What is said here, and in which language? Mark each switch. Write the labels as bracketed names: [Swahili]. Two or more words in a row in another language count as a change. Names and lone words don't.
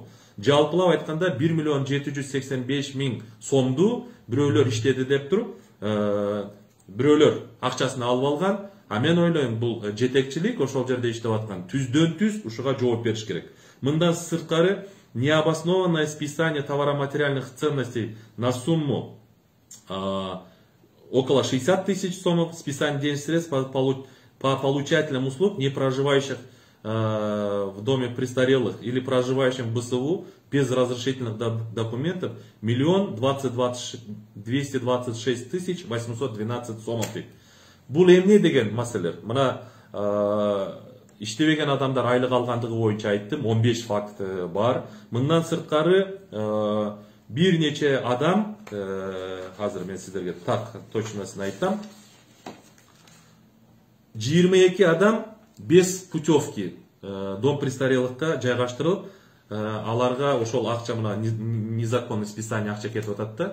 [Kyrgyz] Жалпылап айтканда 1 785 000 сомду бирөөлөр иштеди деп туруп, бирөөлөр акчасын алып алган. А мен ойлойм, бул жетекчилик ошол жерде иштеп аткан түздөн-түз ушуга жооп бериш керек. Мындан сырткары [Russian] необоснованное списание товаро-материальных ценностей на сумму около 60 000 сомов, списание денежных средств по получателям услуг, не проживающих в доме престарелых или проживающим в БСУ без разрешительных документов 1 226 812 сомов. [Kyrgyz] Бул эмне деген маселелер? Мына иштебеген адамдар айлык алгандыгы боюнча айттым, 15 факт бар. Мындан сырткары бир нече адам, азыр мен сиздерге так точносын айтам, 22 адам [Russian] без путевки дом престарелыхка [Kyrgyz] жайгаштырылып, аларга ошол акча мына [Russian] незаконный списание [Kyrgyz] акча кетип атат да.